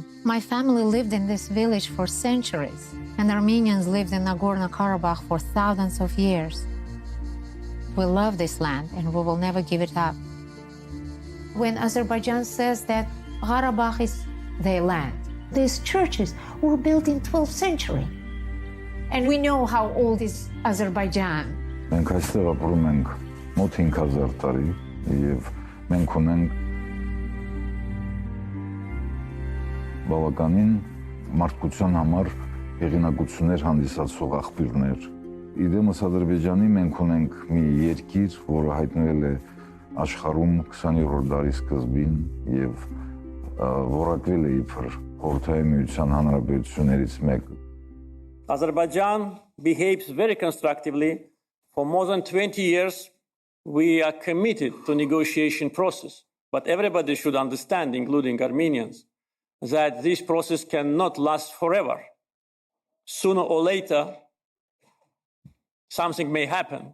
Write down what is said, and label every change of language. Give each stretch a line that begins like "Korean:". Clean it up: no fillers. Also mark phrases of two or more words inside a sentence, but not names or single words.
English: My family lived in this village for centuries, and Armenians lived in Nagorno-Karabakh for thousands of years. We love this land, and we will never give it up. when Azerbaijan says that Karabakh is their land. These churches were built in 12th century. And we know how old is Azerbaijan.
Armenian: Մենք այստեղ ապրում ենք մոտ 5000 տարի եւ մենք ունենք բավականին մարդկության համար հեղինակություններ հանդիսացող աղբյուրներ։ Իդեմս Ադրբեջանի մենք ունենք մի երկիր, որը հայտնվել է աշխարհում 20-րդ դարի սկզբին եւ որակվել է իբր Խորհրդային Միության հանրապետություններից մեկը։
English: Azerbaijan behaves very constructively. For more than 20 years, we are committed to negotiation process. But everybody should understand, including Armenians, that this process cannot last forever. Sooner or later, something may happen.